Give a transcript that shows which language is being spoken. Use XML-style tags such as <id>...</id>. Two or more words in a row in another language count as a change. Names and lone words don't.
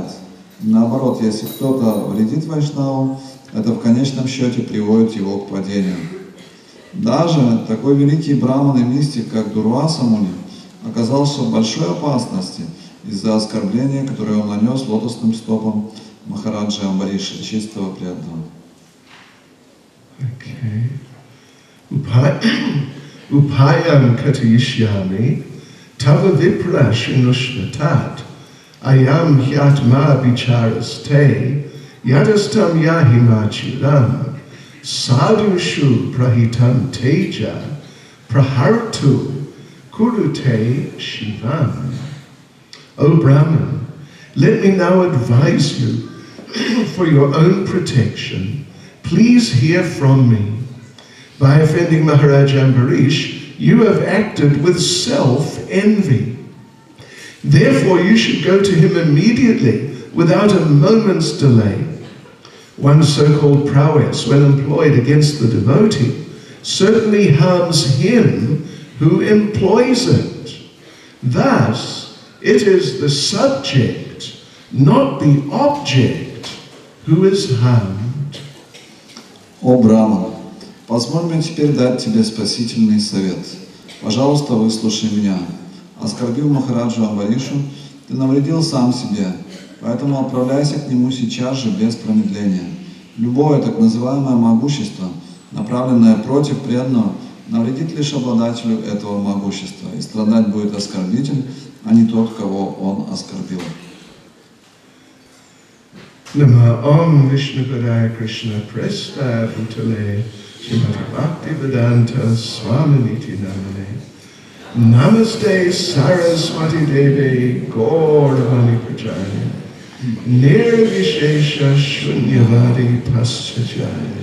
<ru>Наоборот, если кто-то вредит Вайшнаву, это в конечном счете приводит его к падению. Даже такой великий браман и мистик, как Дурваса Муни, оказался в большой опасности из-за оскорбления, которое он нанес лотосным стопам Махараджи Амбариша, чистого преданного.</ru> <sa>उपायं कटयिष्यामि तव विप्र शृणुष्वतत् अयं ह्यात्मा बिचरस्ते यदस्तं याहिमचिरं साधुषु प्रहितं तेज प्रहर्तु कुरुते शिवम्.</sa> <en>O Brahman, let me now advise you for your own protection. Please hear from me. By offending Maharaj Ambarish, you have acted with self-envy. Therefore, you should go to him immediately, without a moment's delay. One's so-called prowess, when employed against the devotee, certainly harms him who employs it. Thus, it is the subject, not the object, who is harmed.</en> <ru>О Брахман, позволь мне теперь дать тебе спасительный совет. Пожалуйста, выслушай меня. Оскорбив Махараджу Амбаришу, ты навредил сам себе, поэтому отправляйся к нему сейчас же без промедления. Любое так называемое могущество, направленное против преданного, навредит лишь обладателю этого могущества, и страдать будет оскорбитель, а не тот, кого он оскорбил.</ru> <sa>नम ॐ विष्णु पादाय कृष्ण प्रेष्ठ भूतले श्रीमद् भक्ति वेदान्त स्वामी निति नमने नमस्ते सरस्वती देवी गौरवाणी प्रजानी निर्विशेष शून्यवादी पश्चजाय</sa>